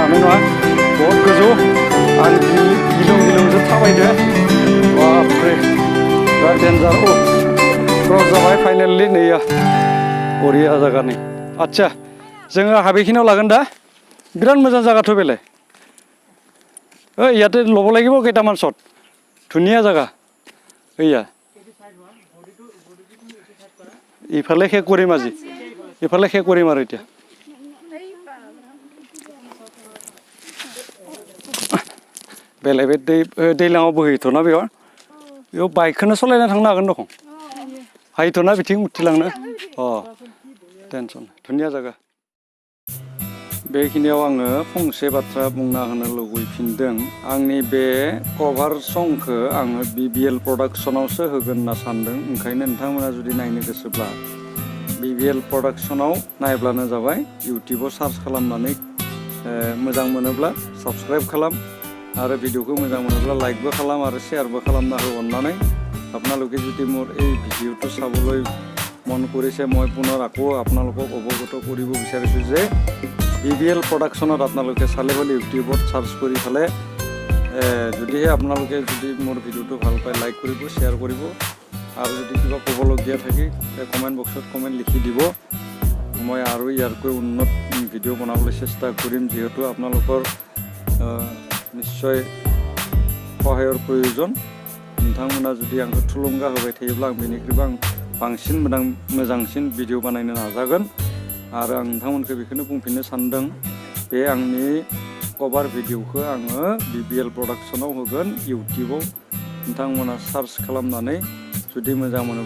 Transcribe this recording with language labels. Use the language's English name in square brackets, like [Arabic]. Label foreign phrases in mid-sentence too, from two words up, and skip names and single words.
[Bodo] हानाय नङा बहुत गोजौ आं गिलुंजों थाबायदो बापरे बिराद डेन्जार क्रस जाबाय फाइनेलि नैया बरिया जायगानि आदसा जोङो हाबेखिनियाव लागोन दा बिराद मोजां जागाथ' बेलाय ओइ [Assamese] ইয়াতে ল'ব লাগিব কেইটামান শ্বট ধুনীয়া জাগা এইয়া ইফালে শেষ কৰিম আজি ইফালে শেষ কৰিম আৰু এতিয়া [Bodo] बेलाय बे दैलाङाव बोहैथ'ना बेयाव बाइकखौनो सालायना थांनो हागोन दखं हायोथ'ना बिथिं उथिलांनो टेनसन धुनिया जायगा बेखिनियाव आङो फंसे बाथ्रा बुंना होनो लुबैफिनदों आंनि बे कभार संखौ आङो BBL प्रडाक्शनावसो होगोन होनना सानदों ओंखायनो नोंथांमोना जुदि नायनो गोसोब्ला BBL प्रडाक्शनाव नायब्लानो जाबाय इउटिउबाव सार्च खालामनानै मोजां मोनोब्ला साबस्क्राइब खालाम आरो ভিডিওखौ मोजां मोनोब्ला लाइकबो खालाम आरो शेयारबो खालामना हो अन्नानै [Assamese] আপোনালোকে যদি মোৰ এই ভিডিওটো চাবলৈ মন কৰিছে মই পুনৰ আকৌ আপোনালোকক অৱগত কৰিব বিচাৰিছোঁ যে BBL প্ৰডাকশ্যনত আপোনালোকে চালে হ'ল ইউটিউবত চাৰ্চ কৰি ফালে যদিহে আপোনালোকে যদি মোৰ ভিডিওটো ভাল পায় লাইক কৰিব শ্বেয়াৰ কৰিব আৰু যদি কিবা ক'বলগীয়া থাকে কমেণ্ট বক্সত কমেণ্ট লিখি দিব মই আৰু ইয়াৰকৈ উন্নত ভিডিও বনাবলৈ চেষ্টা কৰিম যিহেতু আপোনালোকৰ निश्चय [Bodo] सहायर प्रयोजन नोंथांमोना जुदि आंखौ थुलुंगा होबाय थायोब्ला आं बेनिख्रुइबो आं बांसिन मोजांसिन भिडिअ बानायनो नाजागोन आरो आं नोंथांमोनखौ बेखौनो बुंफिननो सानदों बे आंनि कभार भिडिअखौ आङो BBL प्रडाक्शनाव होगोन इउटिउबाव नोंथांमोना सार्च खालामनानै जुदि मोजां मोनोब्ला